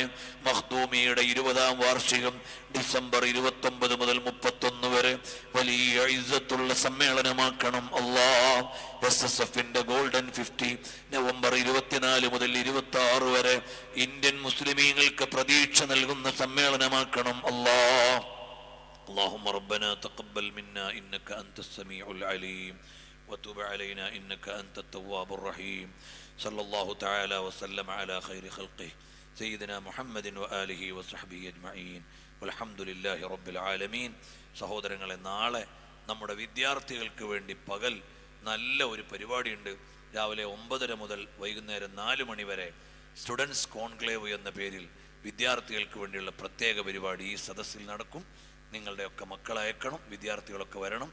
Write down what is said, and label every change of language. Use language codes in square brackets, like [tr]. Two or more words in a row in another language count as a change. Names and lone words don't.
[ml] മഖ്ദൂമിയുടെ 20ാം വാർഷികം ഡിസംബർ 29 മുതൽ 31 വരെ വലിയ ഇസ്സത്തുള്ള സമ്മേളനമാക്കണം അല്ലാ. SSFന്റെ ഗോൾഡൻ 50 നവംബർ 24 മുതൽ 26 വരെ ഇന്ത്യൻ മുസ്ലിമീങ്ങൾക്ക് പ്രതീക്ഷ നൽകുന്ന സമ്മേളനമാക്കണം അല്ലാ. [ar] اللهم ربنا تقبل منا إنك أنت السميع العليم وتب علينا إنك أنت التواب الرحيم. صلى الله تعالى وسلم على خير خلقه سيدنا محمد وآله وصحبه أجمعين والحمد لله رب العالمين. [ml] സഹോദരങ്ങളെ, നാളെ നമ്മുടെ വിദ്യാർത്ഥികൾക്ക് വേണ്ടി പകൽ നല്ല ഒരു പരിപാടിയുണ്ട്. രാവിലെ 9:30 മുതൽ വൈകുന്നേരം 4 മണി വരെ സ്റ്റുഡൻസ് കോൺക്ലേവ് എന്ന പേരിൽ വിദ്യാർത്ഥികൾക്ക് വേണ്ടിയുള്ള പ്രത്യേക പരിപാടി ഈ സദസ്സിൽ നടക്കും. നിങ്ങളുടെയൊക്കെ മക്കളയക്കണം, വിദ്യാർത്ഥികളൊക്കെ വരണം.